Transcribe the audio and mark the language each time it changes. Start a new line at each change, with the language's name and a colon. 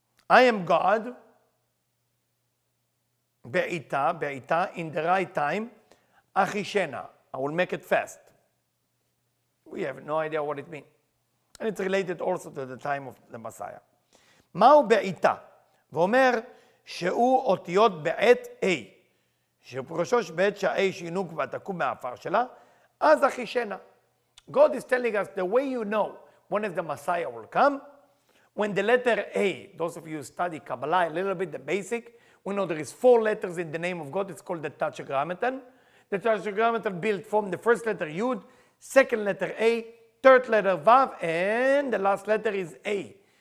English: I am God, be'ita, in the right time, achishena. I will make it fast. We have no idea what it means. And it's related also to the time of the Messiah.
Hebrew: מהו בעיטה? ואומר שהוא אותיות בעת A, שפרושו שבעת שה-A שינוק ותקום מהעפר שלה, אז אחישנה.
English: God is telling us the way you know when is the Messiah will come, when the letter A, those of you who study Kabbalah a little bit, the basic, we know there is 4 letters in the name of God. It's called the Tetragrammaton. The Tetragrammaton built from the first letter Yud, second letter A, third letter Vav, and the last letter is A.